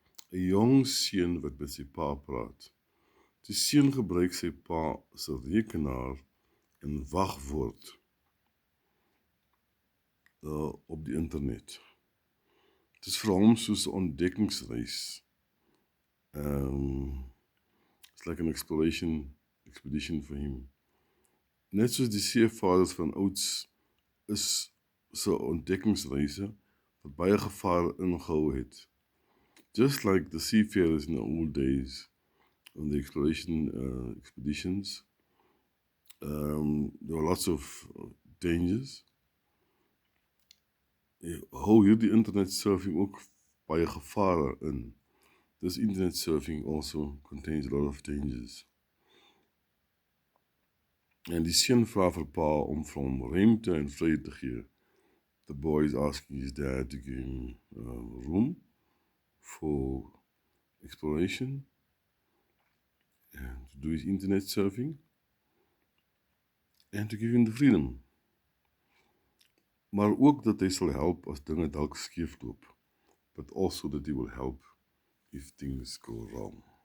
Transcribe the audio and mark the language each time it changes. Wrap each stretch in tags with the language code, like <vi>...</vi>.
<af>'n Jong seun wat met sy pa praat. Die seun gebruik sy pa as 'n rekenaar en wagwoord op die internet. Het is vir hom soos 'n ontdekkingsreis.</af> <en>It's like an expedition for him.</en> <af>Net soos die seevaders van ouds is so ontdekkingsreise wat baie gevare ingehou het.</af> <en>Just like the seafarers in the old days on the expeditions, there were lots of dangers.</en> <af>Hou hierdie internet surfing ook baie gevare in.</af> <en>This internet surfing also contains a lot of dangers.</en> <af>En die seun vra vir pa om vir hom ruimte en vryheid te gee.</af> <en>The boy is asking his dad to give him room for exploration and to do his internet surfing and to give him the freedom.</en> <af>Maar ook dat hy sal help as dinge dalk skeefloop,</af> <en>but also that he will help if things go wrong.</en>